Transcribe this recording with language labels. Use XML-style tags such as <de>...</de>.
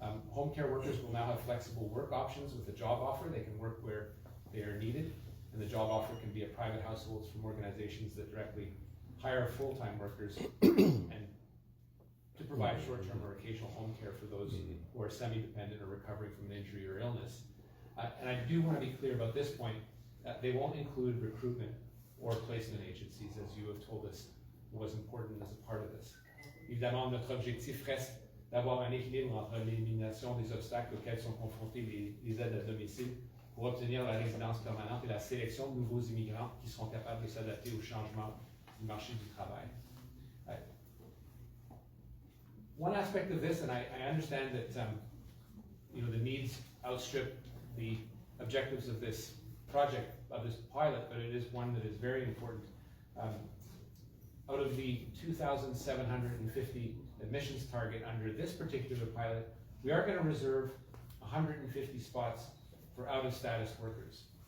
<en>Home care workers will now have flexible work options with a job offer. They can work where they are needed, and the job offer can be at private households from organizations that directly hire full-time workers and to provide short-term or occasional home care for those who are semi-dependent or recovering from an injury or illness. And I do want to be clear about this point. They won't include recruitment or placement agencies, as you have told us was important as a part of this.</en> <fr>Évidemment, notre objectif reste d'avoir un équilibre entre l'élimination des obstacles auxquels sont confrontés les aides à domicile pour obtenir la résidence permanente et la sélection de nouveaux immigrants qui seront capables de s'adapter aux changements du marché du travail.</fr> <en>One aspect of this, and I understand that the needs outstrip the objectives of this project, of this pilot, but it is one that is very important. Out of the 2,750 admissions target under this particular pilot, we are going to reserve 150 spots for out-of-status workers.</en>